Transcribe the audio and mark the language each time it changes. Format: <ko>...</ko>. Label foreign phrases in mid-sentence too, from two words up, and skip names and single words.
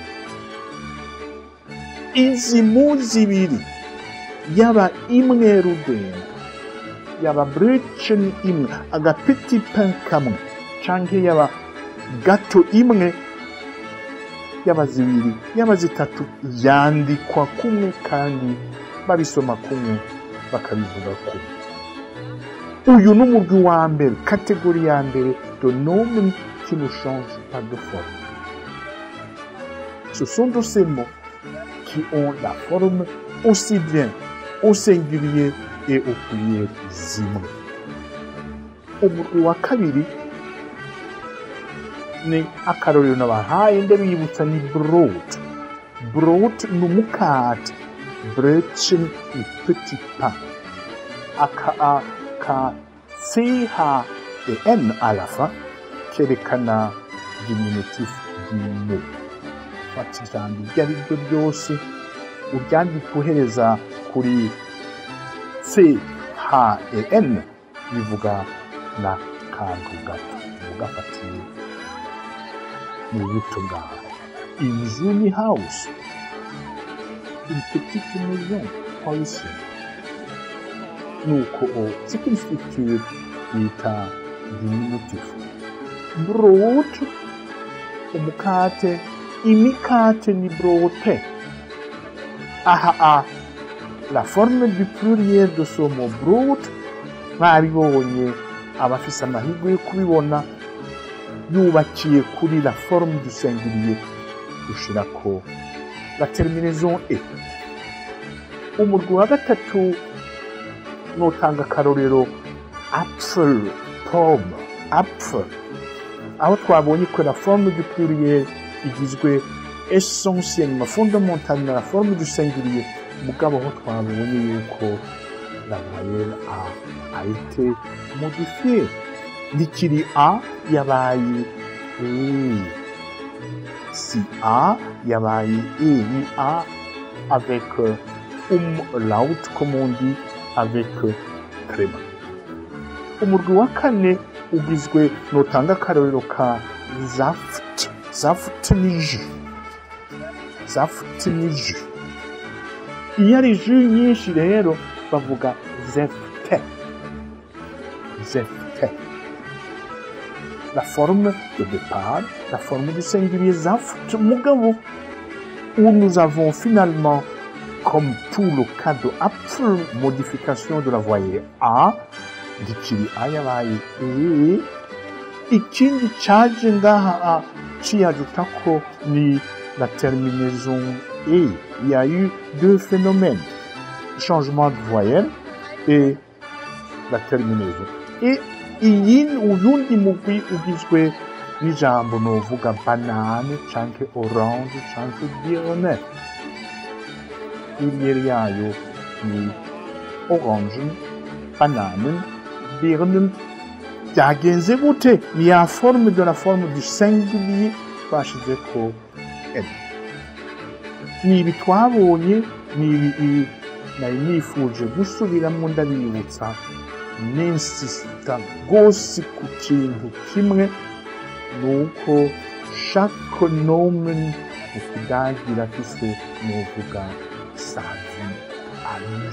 <rn>Izi mu zibiri yaba imwe rudenda yaba brötchen imwe agapeti pain kamwe canke yaba gato imwe yaba zibiri yaba zitatu yandikwa kumwe kandi babisoma kumwe bakabivuga kumwe. Uyu n'umurwi wa mbere,</rn> <fr>catégorie</fr> <rn>ya mbere</rn> <fr>de noms qui ne changent pas de forme. Ce sont de ces mots qui ont la forme aussi bien au singulier et au pluriel zimwe.</fr> <rn>Umurwi wa kabiri ni akarorero nabahaye ndabibutsa ni brot. Brot ni umukate, brötchen ni</rn> <fr>petit pain. Ka CH et N à la fin kerekana diminutif du mot.</fr> <rn>Fata ijambo iryo ari ryo ryose uryandika uhereza kuri CH et N bivuga na kantu gato ugafatiye mu buto bwawe.</rn> <fr>Une jolie house, une petite maison, pas ici. Nuko c'est une structure bita diminutif.</fr> <rn>Brot, umukate, imikate ni brote.</rn> <fr>Aha, la forme du pluriel de ce mot brot,</fr> <rn>babibonye abafise amahirwe yo kubibona yubakiye kuri</rn> <fr>la forme du singulier</fr> <rn>ushirako</rn> <fr>la terminaison e.</fr> <rn>Umurwi wa gatatu notanga akarorero apfel, pomme, apfel. Aho twabonye ko</rn> <fr>la forme du pluriel igizwe essentiellement, fondamentalement na la forme du singulier.</fr> <rn>Mugabo aho twabonye yuko</rn> <fr>la voyelle a été modifiée.</fr> <rn>Nikiri A yabaye E.</rn> <fr>Si</fr> <rn>A yabaye E, ni</rn> <fr>A avec laut comme on dit, avec tréma.</fr> <rn>Umurwi wa kane ugizwe notanga akarorero ka zaft ni jus. Zaft ni jus. Iyo ari jus nyinshi rero bavuga zefte.</rn> <fr>La forme de départ, la forme du singulier zaft mugabo, où nous avons finalement, comme tout le cas de apfel, modification de la voyelle A,</fr> <rn>dikiri A yabaye E, ikindi caje ngaha ciyajutako ni</rn> <fr>la terminaison E. Il y a eu deux phénomènes, changement de voyelle et la terminaison.</fr> <rn>Et uyundi mugwi ugizwe n'ijambo novuga banane canke orange canke birne. Pluriel yayo ni orange, banane, birne. Byagenze gute? Ni ya</rn> <fr>forme de la forme du singulier twashizeko N.</fr> <rn>Ni ibi twabonye, ni ibi nari nifuje gusubiramwo ndabibutsa n'insista gose ku kintu kimwe, nuko chaque nomen mu kidagi irafise novuga</rn> <fr>sa vie à lui.</fr>